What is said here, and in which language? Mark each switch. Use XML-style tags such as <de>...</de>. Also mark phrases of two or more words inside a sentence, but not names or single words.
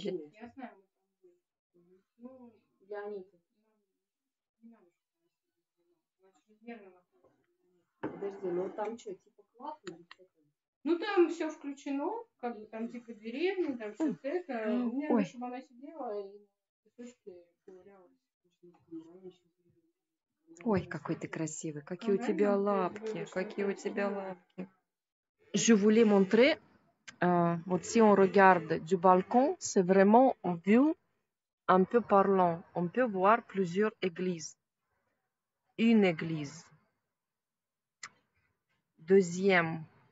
<ru>Подожди, ну там что, типа платно? Ну там все включено, как бы там типа деревни, там все это. Мне надо, чтобы она сидела и песочки ковырялась. Ой, какой ты красивый, какие у тебя лапки, какие у тебя лапки.</ru> <fr>Je voulais montrer, вот si on regarde du balcon, c'est vraiment une vue un peu parlant. On peut voir plusieurs églises. Une église. Deuxième.</fr>